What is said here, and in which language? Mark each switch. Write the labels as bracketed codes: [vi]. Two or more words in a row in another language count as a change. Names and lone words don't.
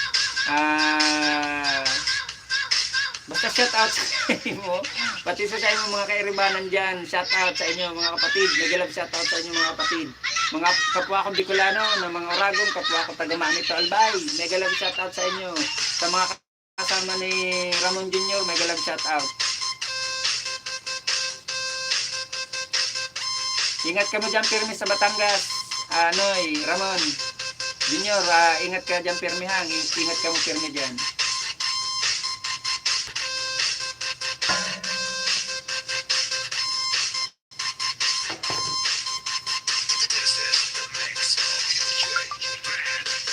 [tl] Basta [en] shout out [tl] sa inyo. Pati sa inyo mga kairibanan dyan. [en] Shout out [tl] sa inyo mga kapatid. May galang [en] shout out [tl] sa inyo mga kapatid. Mga kapwa ko Bicolano, ng mga Oragong, kapwa ko taga-Manito Albay. May galang [en] shout out [tl] sa inyo. Sa mga kasama ni Ramon Junior, may galang [en] shout out. [bik] Ingat ka mo dyan pirmi sa Batangas. Anoy, Ramon Junior, ingat ka dyan pirmi hang. Ingat ka mo pirmi dyan. [en] This is the mix of DJ Brad.